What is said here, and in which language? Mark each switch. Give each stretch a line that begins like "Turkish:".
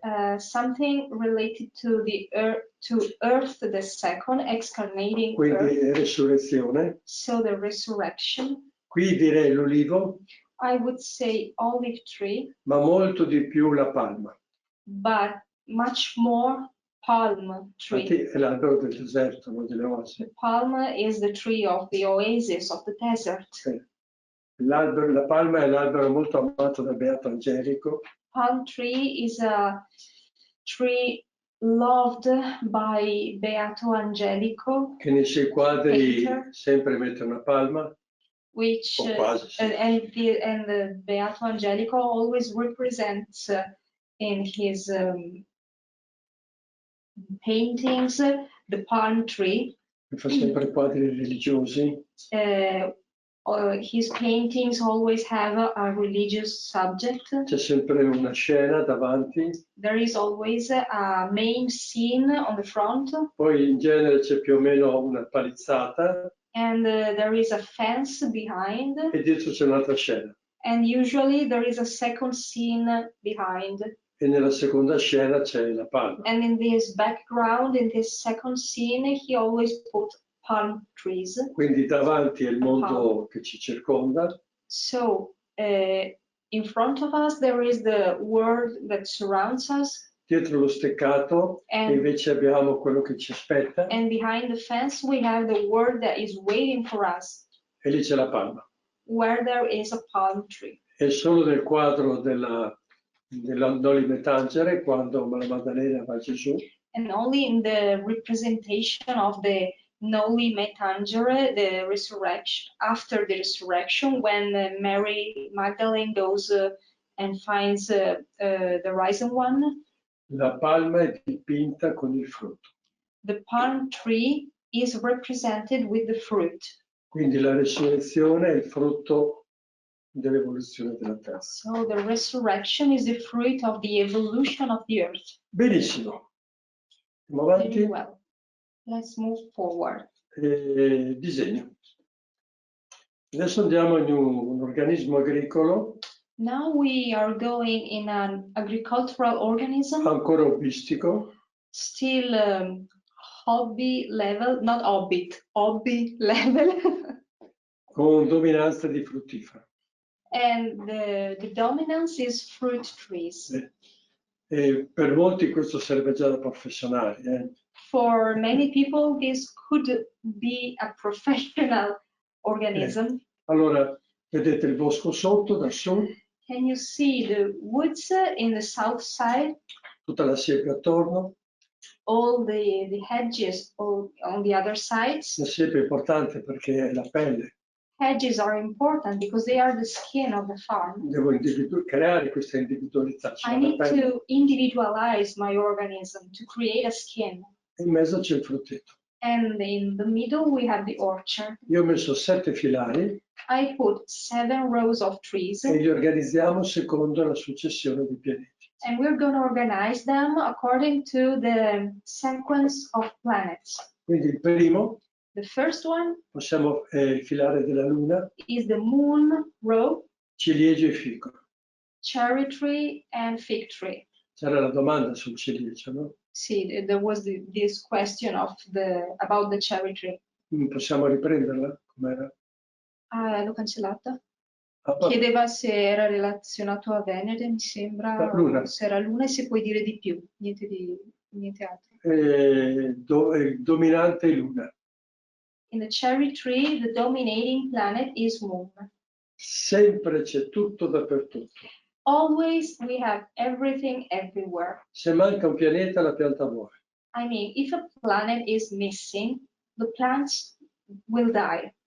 English: And something related to the earth, the second excarnating
Italian: quindi
English: earth,
Italian: resurrezione.
English: so the resurrection.
Italian: Qui direi l'olivo,
English: I would say olive tree,
Italian: ma molto di più la palma.
English: but much more palm tree.
Italian: Infatti è l'albero del deserto, non delle oasi.
English: The palm is the tree of the oasis of the desert.
Italian: La palma è l'albero molto amato da Beato Angelico.
English: Palm tree is a tree loved by Beato Angelico,
Italian: Che nei suoi quadri
English: painter,
Italian: sempre mette una palma,
English: which
Italian: o quasi, sì.
English: and the Beato Angelico always represents in his paintings the palm tree.
Italian: Fa sempre quadri religiosi.
English: His paintings always have a religious subject.
Italian: C'è sempre una scena davanti.
English: There is always a main scene on the front.
Italian: Poi in genere c'è più o meno una palizzata.
English: And there is a fence behind.
Italian: E dietro c'è un'altra scena.
English: And usually there is a second scene behind.
Italian: E nella seconda scena c'è la palma.
English: And in this background, in this second scene, he always put palm trees.
Italian: Quindi davanti è il mondo che ci circonda.
English: So in front of us there is the world that surrounds us.
Italian: Dietro lo steccato invece abbiamo quello che ci aspetta.
English: And behind the fence we have the world that is waiting for us.
Italian: E lì c'è la palma.
English: Where there is a palm tree.
Italian: È solo nel quadro dell'Andoli Metangere, quando la Maddalena va a Gesù.
English: And only in the representation of the Noli Me Tangere, the resurrection, after the resurrection, when Mary Magdalene goes and finds the risen one.
Italian: La palma è dipinta con il frutto.
English: The palm tree is represented with the fruit.
Italian: Quindi la resurrezione è il frutto dell'evoluzione della terra.
English: So the resurrection is the fruit of the evolution of the earth.
Italian: Benissimo. Andiamo avanti.
English: Very well. Let's move forward.
Italian: Disegno. Adesso andiamo in un organismo agricolo.
English: Now we are going in an agricultural organism.
Italian: Ancora hobbistico.
English: Still hobby level, not hobbit, hobby level.
Italian: Con dominanza di fruttifera.
English: And the dominance is fruit trees.
Italian: Per molti questo sarebbe già da professionali.
English: For many people this could be a professional organism.
Italian: Allora, vedete il bosco sotto, da su.
English: Can you see the woods in the south side?
Italian: Tutta la siepe attorno.
English: All the hedges on the other sides.
Italian: La siepe è importante perché è la pelle.
English: Hedges are important because they are the skin of the farm.
Italian: Devo creare questa individualizzazione.
English: I need to individualize my organism to create a skin.
Italian: In mezzo c'è il frutteto.
English: And in the middle we have the orchard.
Italian: Io ho messo 7 filari.
English: I put 7 rows of trees.
Italian: E li organizziamo secondo la successione di pianeti.
English: And we're going to organize them according to the sequence of planets.
Italian: Quindi il primo,
English: The first one
Italian: possiamo il filare della luna,
English: is the moon row,
Italian: ciliegio e fico.
English: cherry tree and fig tree.
Italian: C'era la domanda sul ciliegio, no?
English: See, there was this question about the cherry tree.
Italian: Possiamo riprenderla? Com'era? Ah, l'ho cancellata. Ah, Chiedeva se era relazionato a Venere, mi sembra, Luna. se era Luna, e se puoi dire di più, niente altro. Il dominante è luna.
English: In the cherry tree, the dominating planet is moon.
Italian: Sempre c'è tutto dappertutto.
English: Always we have everything everywhere.
Italian: Se manca un pianeta, la pianta muore.
English: I mean, if a planet is missing, the plants will die.